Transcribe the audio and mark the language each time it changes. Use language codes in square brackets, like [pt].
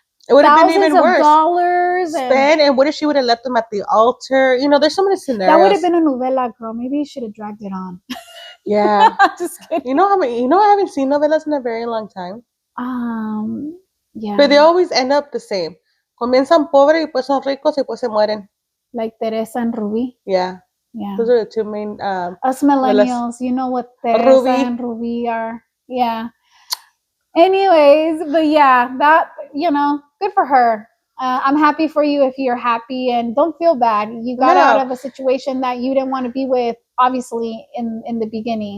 [en] it would have been even worse. Dollars and what if she would have left them at the altar? You know, there's so many scenarios. That would have been a novela, girl. Maybe you should have dragged it on. Yeah. Just kidding. You know I haven't seen novelas in a very long time. Yeah. But they always end up the same. [es] Comienzan pobres y pues son ricos y pues se mueren. [en] Like Teresa and Ruby. Yeah. Yeah. Those are the two main us millennials, you know what Teresa and Ruby are. Yeah. Anyways, but yeah, that, you know, good for her. I'm happy for you if you're happy, and don't feel bad. You got out of a situation that you didn't want to be with, obviously, in the beginning.